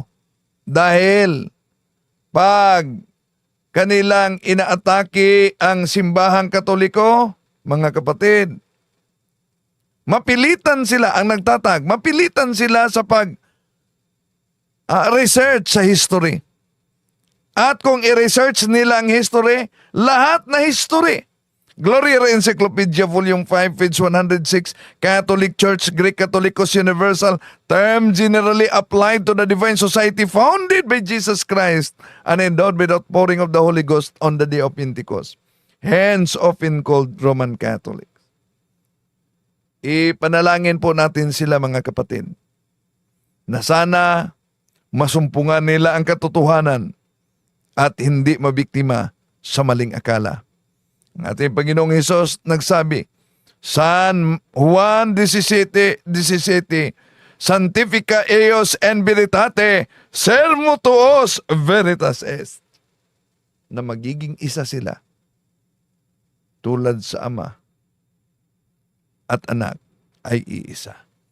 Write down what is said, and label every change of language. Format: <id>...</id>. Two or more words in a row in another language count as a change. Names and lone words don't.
<tl>Dahil pag kanilang inaatake ang simbahang Katoliko, mga kapatid, mapilitan sila ang nagtatag, mapilitan sila sa research sa history. At kung i-research nila ang history, lahat na history.</tl> <en>Gloria Encyclopedia Volume 5, page 106, Catholic Church, Greek Catholicos Universal, term generally applied to the divine society founded by Jesus Christ and endowed with outpouring of the Holy Ghost on the day of Pentecost. Hence often called Roman Catholics.</en> <tl>Ipanalangin po natin sila mga kapatid na sana masumpungan nila ang katotohanan at hindi mabiktima sa maling akala. Ang ating Panginoong Hesus nagsabi, San Juan 17:17,</tl> <la>Sanctifica eos en veritate, sermo tuos veritas est.</la> <tl>Na magiging isa sila tulad sa Ama at Anak ay iisa.</tl>